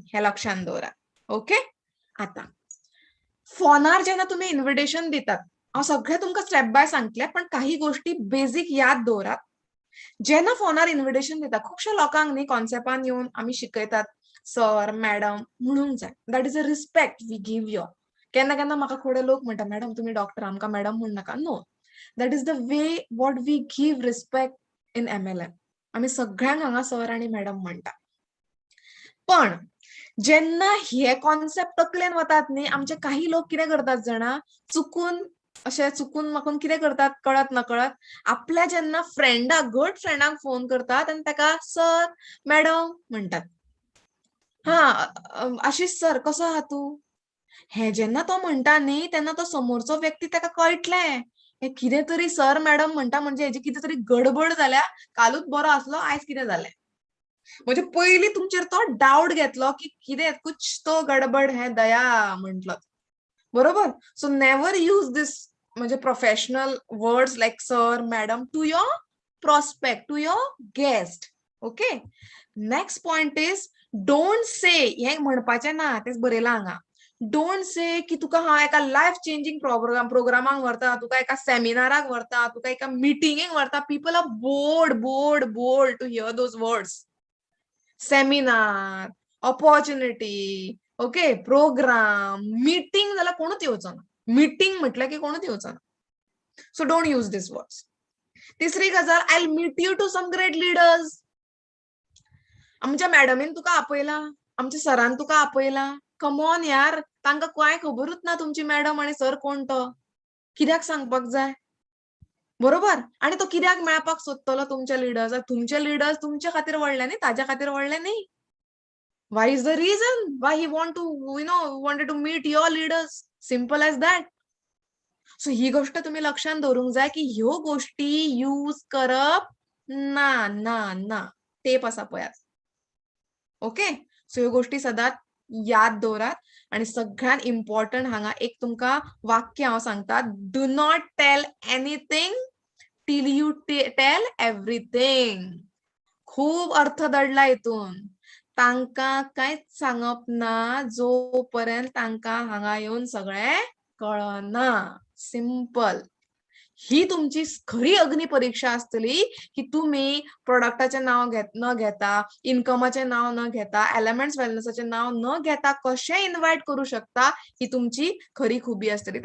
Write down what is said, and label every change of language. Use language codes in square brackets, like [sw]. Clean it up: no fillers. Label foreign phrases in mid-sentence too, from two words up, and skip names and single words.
[kok] हे लक्षात दवरा. ओके. आता फोनार जेन्ना तुम्ही इन्व्हिटेशन दितात, हांव सगळें तुमकां [en] step by [kok] सांगतलें, पण काही गोष्टी बेसिक याद दवरात. जेन्ना फोनार इन्व्हिटेशन दिता, खुबशा लोकांक न्ही कॉन्सेप्टान येवन आमी शिकयतात, सर, मॅडम म्हणूंक जाय. [en] That is a respect we give you. [kok] केन्ना केन्ना म्हाका थोडे लोक म्हणटा, मॅडम तुमी डॉक्टर, आमकां मॅडम म्हणू नाका. [en] No, that is the way what we give respect in MLM. [kok] आमी सगळ्यांक हांगा सर आणि मॅडम म्हणटा. पण जेन्ना हे कॉन्सेप्ट तकलेन वतात न्ही, आमचे काही लोक कितें करतात जाणा, चुकून माकून कितें करतात कळत नकळत, आपल्या जेन्ना फ्रेंडाक गुड फ्रेंडाक फोन करतात आनी ताका सर मॅडम म्हणटात. आशिश सर कसो आहा तूं? हे जेन्ना तो म्हणटा न्ही तेन्ना तो समोरचो व्यक्ती ताका कळटलें हे कितें तरी सर मॅडम म्हणटा म्हणजे हेजी कितें तरी गडबड जाल्या, कालूच बरो आसलो आयज कितें जालें. म्हणजे पयलीं तुमचेर तो डावट घेतलो की कितें [hi] कुछ तो गडबड है [kok] दया म्हटलो. [en] बरोबर? so never use this म्हणजे professional words like sir madam to your prospect, to your guest. Okay. Next point is don't say [kok] हे म्हणपाचें ना तेच बरयलां हांगा. [en] don't say [kok] की तुका हांव एका [en] life changing [kok] प्रोग्रामाक व्हरता, तुका एका सेमिनाराक व्हरता, तुका एका मिटिंगेक व्हरता. [en] People are bored to hear those words. [kok] सेमिनार, ऑपॉर्च्युनिटी, ओके, प्रोग्राम, मीटिंग जाल्यार कोणूच येवचो ना. मीटिंग म्हटल्यार की कोणूच येवचो ना. [en] So don't use this words. [kok] तिसरी गजाल, [en] I meet you to some great leaders. [kok] आमच्या मॅडमीन तुका आपयला, आमच्या सरान तुका आपयला. [en] come on [kok] यार, तांकां कांय खबरूच ना तुमची मॅडम आनी सर कोण तो. कित्याक सांगपाक जाय? बरोबर? आनी तो कित्याक मेळपाक सोदतलो तुमच्या लिडर्साक? तुमचे लिडर्स तुमच्या खातीर व्हडले न्ही, ताज्या खातीर व्हडले न्ही. [en] Why is the reason why he wanted to meet your leaders? Simple as that. [kok] सो ही गोष्ट तुम्ही लक्षात दवरूंक जाय की ह्यो गोष्टी यूज करप ना ना ना. टेप आसा पळयात. ओके, सो ह्यो गोष्टी सदांच याद दवरात. आणि सगळ्यात इम्पॉर्टंट हांगा एक तुमकां वाक्य हांव सांगता, [en] Do not tell anything till you tell everything. [kok] खूप अर्थ दडला हितून. तांकां कांयच सांगप ना जोपर्यंत तांकां हांगा येवन सगळें कळना. सिंपल. ही तुमची खरी अग्नी परीक्षा आसतली की तुम्ही प्रोडक्टाचे नाव न घेता, इन्कमाचे नाव न घेता, एलिमेंट्स वेलनेसाचे नाव न घेता कशें इन्वाइट करू शकता, ही तुमची खरी खुबी आसतली.